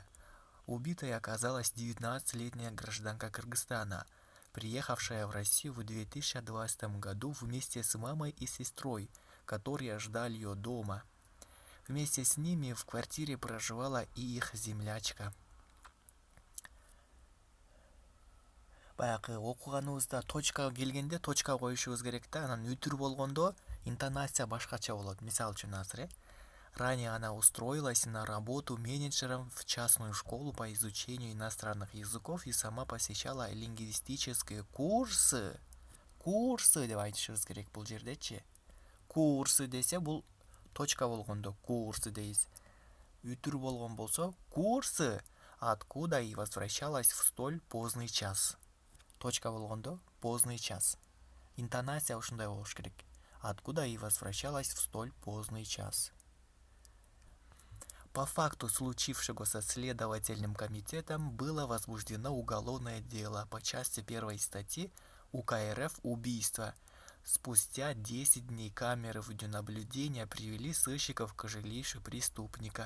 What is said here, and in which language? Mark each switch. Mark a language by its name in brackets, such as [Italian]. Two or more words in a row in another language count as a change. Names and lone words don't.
[Russian] Убитой оказалась 19-летняя гражданка Кыргызстана, приехавшая в Россию в 2020 году вместе с мамой и сестрой, которые ждали ее дома. Вместе с ними в квартире проживала и их землячка. [Kyrgyz] Баягы окуганыбызда точкага келгенде точка коюшубуз керек да, анан үтүр болгондо интонация башкача болот. Мисалы үчүн азыр [Russian] ранее она устроилась на работу менеджером в частную школу по изучению иностранных языков и сама посещала лингвистические курсы. [Kyrgyz] Курсы деп айтышыбыз керек бул жердечи. Курсы десе бул точка болгондо курсы дейбиз. Үтүр болгон болсо курсы. [Russian] Откуда и возвращалась в столь поздний час. [Kyrgyz] Точка болгондо [Russian] поздний час. [Kyrgyz] Интонация ушундай болуш керек. [Russian] Откуда и возвращалась в столь поздний час. По факту случившегося следовательным комитетом было возбуждено уголовное дело по части 1 статьи УК РФ «Убийство». Спустя 10 дней камеры видеонаблюдения привели сыщиков к жилищу преступника.